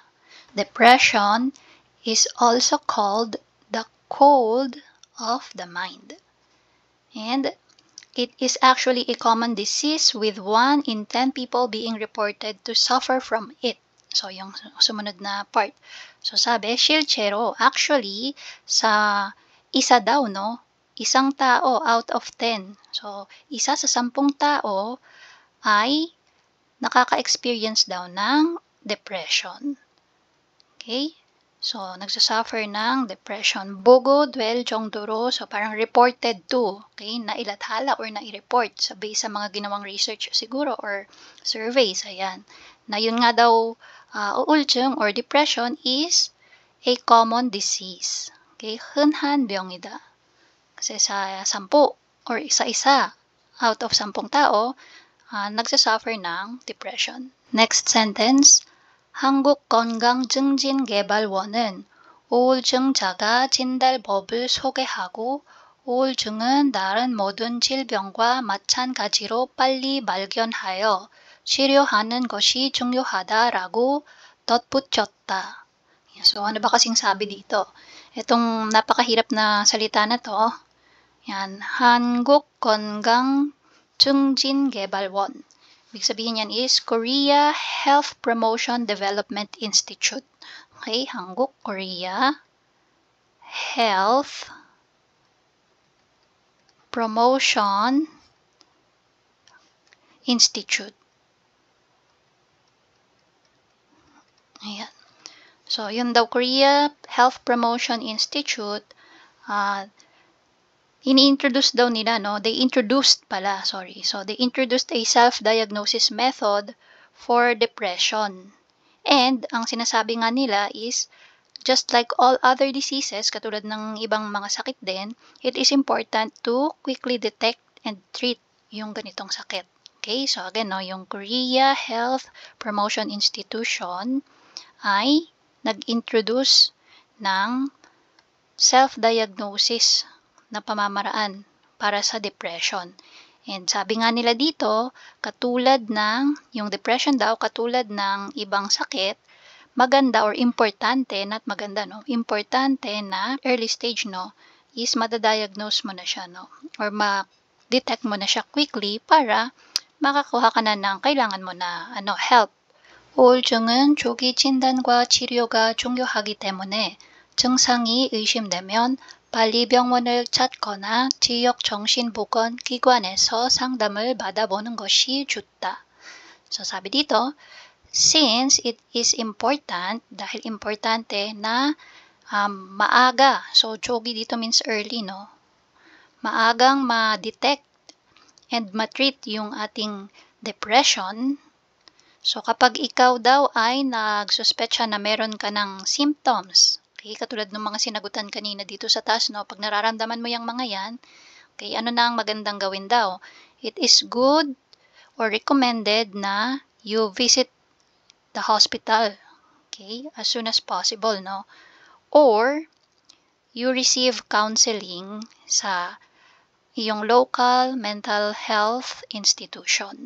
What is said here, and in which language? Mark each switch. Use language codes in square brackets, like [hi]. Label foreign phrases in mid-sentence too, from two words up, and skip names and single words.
[en] Depression is also called the cold of the mind. And it is actually a common disease with 1 in 10 people being reported to suffer from it. So, [tl] yung sumunod na part. So, sabi, 실제로, actually, sa isa daw, no? Isang tao [en] out of 10. [tl] So, isa sa 10 tao ay nakaka-experience daw ng depression. Okay? So, nagsasuffer ng depression. [ko] 보고될 정도로, [tl] so parang [en] reported to, [tl] okay, nailathala or nai-report sa base sa mga ginawang research siguro or surveys, ayan. Na yun nga daw, [en] 우울증 or depression is a common disease. [ko] Okay, 흔한 병이다. [tl] Kasi sa 10 or isa-isa [en] out of 10 [tl] tao, nagsasuffer ng depression. [en] Next sentence, [ko] 한국건강증진개발원은 우울증자가 진단법을 소개하고 우울증은 다른 모든 질병과 마찬가지로 빨리 발견하여 치료하는 것이 중요하다라고 덧붙였다. [tl] So, ano ba kasing sabi dito? Itong napakahirap na salita na to, yan, 한국건강증진개발원. Ibig sabihin yan is Korea Health Promotion Development Institute. Okay, Hanguk, Korea Health Promotion Institute. Ayan. So, yun daw, Korea Health Promotion Institute, ini-introduce daw nila, no? [en] They introduced a self-diagnosis method for depression. And, [tl] ang sinasabi nga nila [en] is, just like all other diseases, [tl] katulad ng ibang mga sakit din, [en] it is important to quickly detect and treat [tl] yung ganitong sakit. Okay, so again, no, yung Korea Health Promotion Institution ay nag-introduce ng self-diagnosis na pamamaraan para sa depression. And sabi nga nila dito, katulad ng, yung depression daw, katulad ng ibang sakit, maganda or importante, not maganda, no? Importante na [en] early stage, [tl] no? Is madadiagnose mo na siya, no? Or ma-detect mo na siya quickly para makakuha ka na ng kailangan mo na, help. [ko] 우울증은 조기 진단과 치료가 중요하기 때문에 증상이 의심되면 빨리 병원을 찾거나 지역 정신보건기관에서 상담을 받아보는 것이 좋다. [tl] So, sabi dito, [en] since it is important, [tl] dahil importante na maaga, so jogi dito means early, no? Maagang ma-detect and ma-treat yung ating depression. So, kapag ikaw daw ay nagsuspetsya na meron ka ng symptoms, okay, katulad ng mga sinagutan kanina dito sa taas, no? Pag nararamdaman mo yung mga yan, okay, ano na ang magandang gawin daw? [en] It is good or recommended na you visit the hospital, okay, as soon as possible, no? Or, you receive counseling [tl] sa iyong [en] local mental health institution.